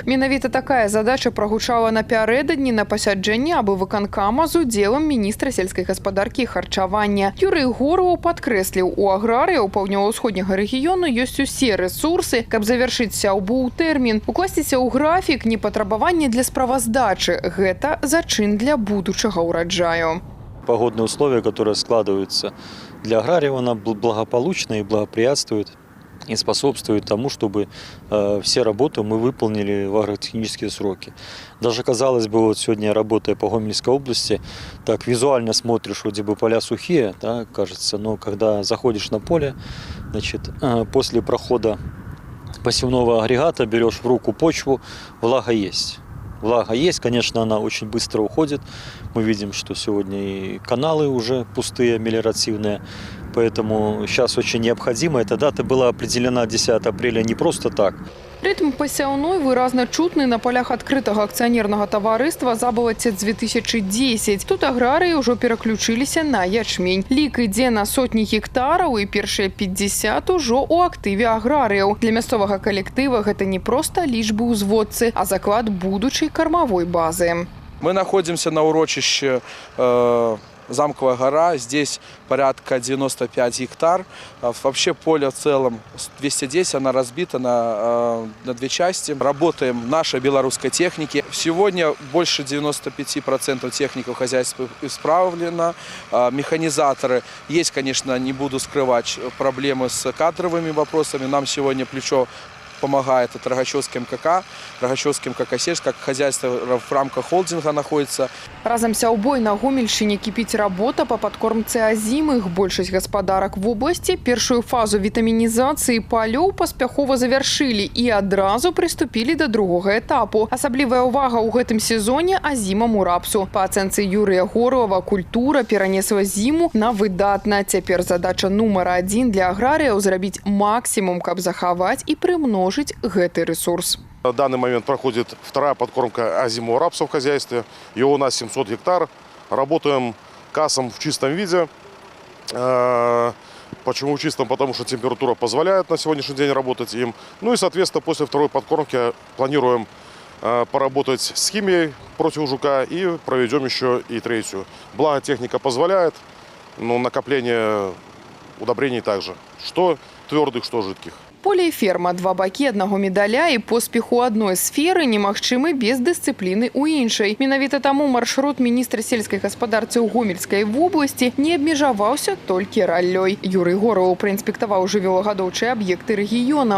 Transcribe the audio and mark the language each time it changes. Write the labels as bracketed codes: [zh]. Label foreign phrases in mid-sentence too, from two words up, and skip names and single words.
[be] Менавіта такая задача прагучала напярэдадні на пасяджэнні абвыканкама з удзелам міністра сельскай гаспадаркі і харчавання. Юрый Горлаў падкрэсліў, у аграрыяў паўднёва-ўсходняга рэгіёну ёсць усе рэсурсы, каб завяршыць сяўбу ў тэрмін. Укласціся ў графік, не патрабаванне для справаздачы. Гэта зачын для будучага ўраджаю. [ru] Погодные условия, которые складываются для аграриев, она благополучна и благоприятствует и способствует тому, чтобы все работы мы выполнили в агротехнические сроки. Даже, казалось бы, вот сегодня, работая по Гомельской области, так визуально смотришь, вроде бы поля сухие, да, кажется, но когда заходишь на поле, значит, после прохода посевного агрегата берешь в руку почву, влага есть. Влага есть, конечно, она очень быстро уходит. Мы видим, что сегодня и каналы уже пустые, мелиоративные. Поэтому сейчас очень необходимо. Эта дата была определена 10 апреля не просто так. [be] Рытм пасяўной выразна чутны на полях адкрытага акцыянернага таварыства «Забалацец-2010». Тут аграрыі ўжо пераключыліся на ячмень. Лік ідзе на сотні гектараў і першыя 50 ужо ў актыве аграрыяў. Для мясцовага калектыва гэта не проста лічбы ўзводцы, а заклад будучай кармавой базы. [ru] Мы находимся на урочище Замковая гора, здесь порядка 95 гектар. Вообще поле в целом 210, она разбита на две части. Работаем нашей белорусской техники. Сегодня больше 95% техников хозяйства исправлено. Механизаторы. Есть, конечно, не буду скрывать, проблемы с кадровыми вопросами. Нам сегодня плечо помогает от Рогачевским МКК. Рогачевским МКК сельское хозяйство в рамках холдинга находится. [be] Разам сяўбой на Гомельшчыне кіпіць работа по падкормцы азімых. Большасць гаспадарак [ru] в области [be] першую фазу вітамінізацыі палёў паспяхова завяршылі і адразу прыступілі да другога этапу. Асаблівая ўвага ў гэтым сезоне азімаму рапсу. Па ацэнцы Юрыя Горлава, культура перанесла зіму на выдатна. Цяпер задача нумар 1 для аграрыяў зрабіць максімум, каб захаваць і прымножыць гэты ресурс. [ru] На данный момент проходит вторая подкормка озимого рапса в хозяйстве. Его у нас 700 гектар. Работаем кассом в чистом виде. Почему в чистом? Потому что температура позволяет на сегодняшний день работать им. Ну и, соответственно, после второй подкормки планируем поработать с химией против жука и проведем еще и третью. Благо техника позволяет, но накопление удобрений также. Что твердых, что жидких. [be] Поле і ферма – два бакі аднаго медаля, і поспеху адной сферы немагчымы без дысцыпліны ў іншай. Менавіта таму маршрут міністра сельскай гаспадарцы ў Гомельскай вобласці не абмежаваўся толькі раллёй. Юрый Горлаў праінспектаваў жывёлагадоўчыя аб'екты рэгіёна.